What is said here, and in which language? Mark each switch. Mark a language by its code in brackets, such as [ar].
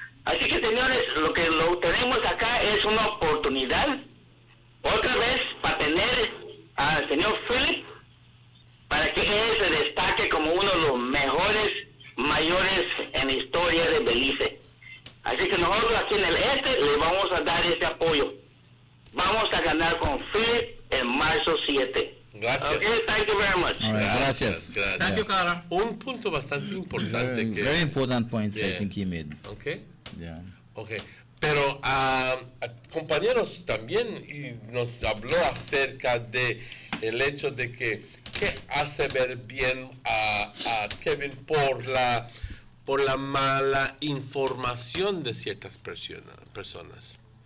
[es] Así que, señores, lo que tenemos acá es una oportunidad, otra vez, para tener al señor Philip, para que él se destaque como uno de los mejores mayores en la historia de Belice. Así que nosotros aquí en el le vamos a dar ese apoyo. Vamos a ganar con Philip en marzo 7. Gracias. [en] Okay, thank you very much. All right, [es] gracias. [en] Thank you, Cara. [es] Un punto bastante importante [en] Very important points I think he made. Okay. Yeah. Okay. [es] Pero compañeros también nos habló acerca de el hecho de que hace ver bien a Kevin por la mala información de ciertas personas.